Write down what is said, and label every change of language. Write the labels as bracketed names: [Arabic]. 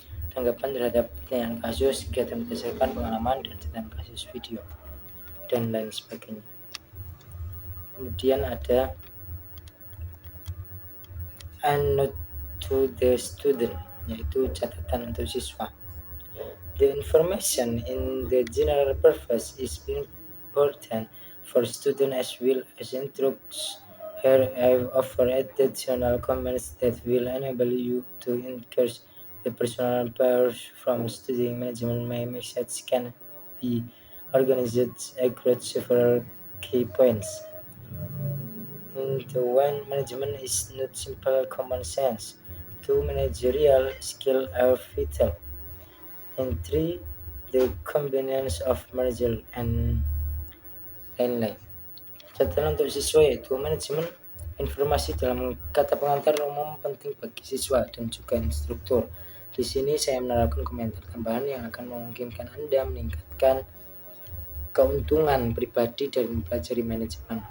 [Indonesian] Tanggapan terhadap pertanyaan kasus, kegiatan berdasarkan pengalaman dan catatan kasus video dan lain sebagainya. Kemudian ada [English] a note to the student, [Indonesian] yaitu catatan untuk siswa. [English] The information in the general purpose is important for students as well as instructors. Here I offer additional comments that will enable you to increase the personal powers from studying management. My message can be organized across several key points. Into one, management is not simple common sense. Two, managerial skills are vital. And three, the combinations of manager and [Indonesian] lain-lain. Catatan untuk siswa yaitu manajemen informasi dalam kata pengantar umum penting bagi siswa dan juga instruktur. Di sini saya menaruhkan komentar tambahan yang akan memungkinkan Anda meningkatkan keuntungan pribadi dari mempelajari manajemen.